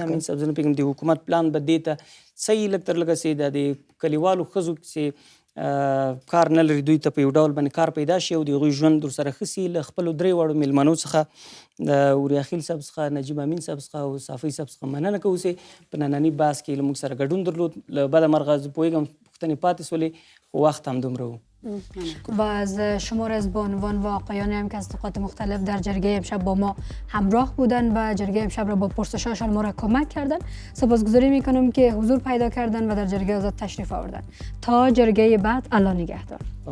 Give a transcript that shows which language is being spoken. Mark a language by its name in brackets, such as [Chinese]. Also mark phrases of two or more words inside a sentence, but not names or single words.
[Pashto] امین صاحب زه نه پوهېږم د حکومت پلان به دې ته صحیح لږ تر لږه سي د کلیوالو ښځو چې کار نه لري دوی ته په یو ډول باندې کار پیدا شي او د هغوی ژوند ورسره ښه سي. له خپلو درې واړو میلمنو څخه د وریاخیل صاحب څخه نجیب امین صاحب څخه او صافی صاحب څخه مننه کوو چې په ننني بحث کې له موږ سره ګډون درلود. له بده مرغه زه پوهېږم پوښتنې پاتې سولې خو وخت هم دومره و. [Persian] و از شمار از بانوان و آقایانی هم که از نقاط مختلف در جرگه امشب با ما همراه بودن و جرگه امشب را با پرسشاشان ما را کمک کردن سپاسگزاری میکنم که حضور پیدا کردن و در جرگه آزاد تشریف آوردن. تا جرگه بعد الله نگهدار.